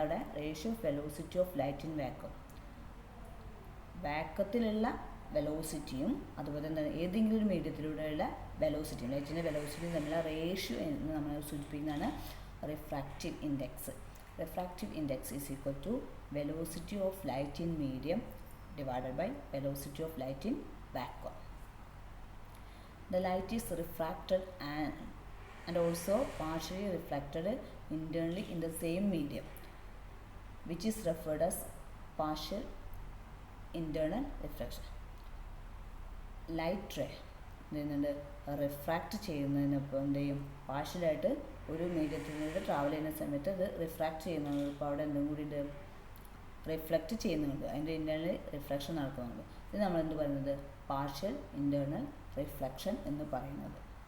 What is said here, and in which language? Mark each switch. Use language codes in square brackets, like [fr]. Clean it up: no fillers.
[ml] അവിടെ [en] ratio of velocity of light in vacuum, [ml] വാക്വത്തിലുള്ള വെലോസിറ്റിയും അതുപോലെ തന്നെ ഏതെങ്കിലും ഒരു മീഡിയത്തിലൂടെയുള്ള വെലോസിറ്റിയും ലൈറ്റിൻ്റെ വെലോസിറ്റിയും തമ്മിലുള്ള റേഷ്യോ എന്ന് നമ്മൾ സൂചിപ്പിക്കുന്നതാണ് refractive index. [en] Refractive index is equal to velocity of light in medium divided by velocity of light in vacuum. The light is refracted and also partially reflected internally in the same medium, which is referred as partial internal reflection. [ml] Light ray എന്തുണ്ട് refract ചെയ്യുന്നതിനൊപ്പം എന്ത് ചെയ്യും, പാർഷ്യലായിട്ട് ഒരു മീഡിയത്തിലൂടെ travel ചെയ്യുന്ന സമയത്ത് അത് refract ചെയ്യുന്നുണ്ട്. ഇപ്പോൾ അവിടെ എന്തും കൂടി ഉണ്ട്, റിഫ്ലക്റ്റ് ചെയ്യുന്നുണ്ട്, അതിൻ്റെ ഇൻറ്റേർണൽ റിഫ്ലക്ഷൻ നടക്കുന്നുണ്ട്. ഇത് നമ്മൾ എന്ത് പറയുന്നത് പാർഷ്യൽ ഇൻറ്റേർണൽ റിഫ്ലക്ഷൻ എന്ന് പറയുന്നത്.